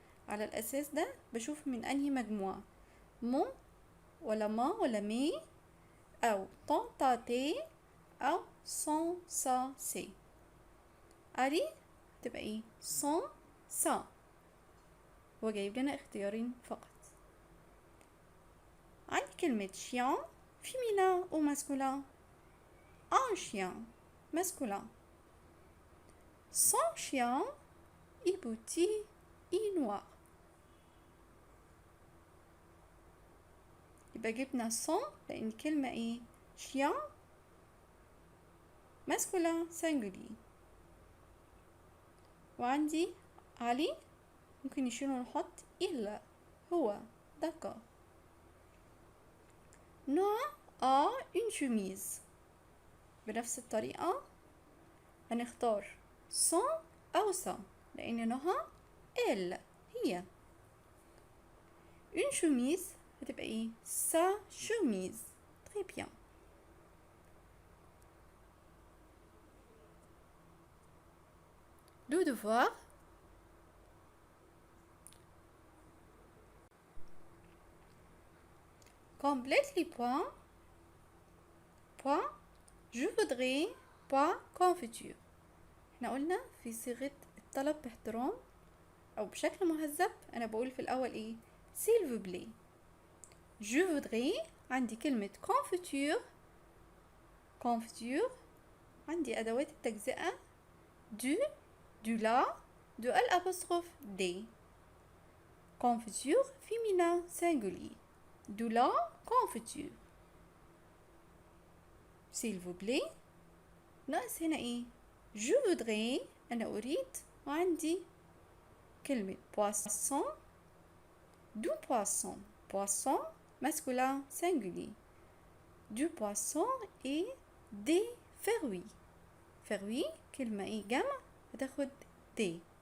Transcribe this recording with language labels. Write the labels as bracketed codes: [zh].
[ar] على الأساس ده بشوف من أنهي مجموعة مون ولا ما ولا مي أو طون تا تي أو سون سا سي. علي تبقى ايه سون سا. هو جايب لنا اختيارين فقط. عندي كلمة شيان [fr] féminin ou masculin. Un chien masculin. Son chien est petit et noir. [ar] يبقى جبنا son لأن كلمة ايه [fr] chien masculin singulier. [ar] وعندي علي ممكن نشيله ونحط إلا هو. [fr] d'accord. Noah a une chemise. [ar] بنفس الطريقة هنختار son أو sa لأن نهى elle هي. [fr] une chemise [ar] هتبقى ايه [fr] sa chemise. très bien. le devoir. Complète les points. Point je voudrais point confiture. [ar] احنا قلنا في صيغة الطلب باحترام او بشكل مهذب انا بقول في الاول ايه [fr] s'il vous plaît. je voudrais [ar] عندي كلمة [fr] confiture. confiture [ar] عندي ادوات التجزئة [fr] du la de l'apostrophe d. confiture féminin singulier. de la confiture. s'il vous plaît. [ar] ناقص هنا ايه [fr] je voudrais [ar] انا اريد وعندي كلمة poisson [fr] Du poisson. Poisson, masculin, singulier. Du poisson et des fruits. [ar] Fruits, كلمة إيه جمع هتاخد des.